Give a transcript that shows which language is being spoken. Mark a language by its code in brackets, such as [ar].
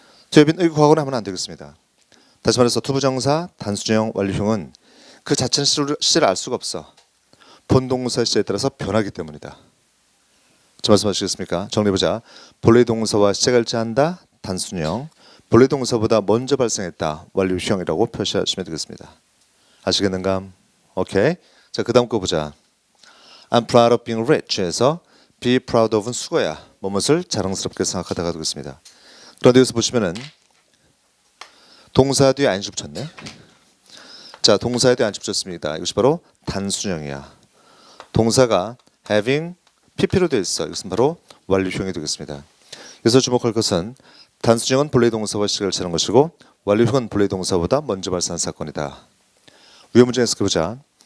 [en] to have been [ko] 이거 과거네 하면 안 되겠습니다. 다시 말해서 투부정사 단수형 완료형은 그 자체는 시제를 알 수가 없어. 본동사 시제에 따라서 변하기 때문이다. 저 말씀하시겠습니까? 정리해보자. 본래 동사와 시제가 일치한다. 단순형. 본래 동사보다 먼저 발생했다. 완료형이라고 표시하시면 되겠습니다. 아시겠는가? 오케이. 자, 그 다음 거 보자. [en] I'm proud of being rich에서 be proud of은 [ko] 수거야. 뭐뭇을 자랑스럽게 생각하다가 되겠습니다. 그런데 여기서 보시면은 동사 뒤에 ing 붙였네. 자, 동사에 대해 ing 붙였습니다. 이것이 바로 단순형이야. 동사가 having pp로 되어 있어. 이것은 바로 완료형이 되겠습니다. 여기서 주목할 것은 단순형은 본래 동사와 시제가 일치하는 것이고 완료형은 본래 동사보다 먼저 발생한 사건이다. 위험 문제 해석해보자.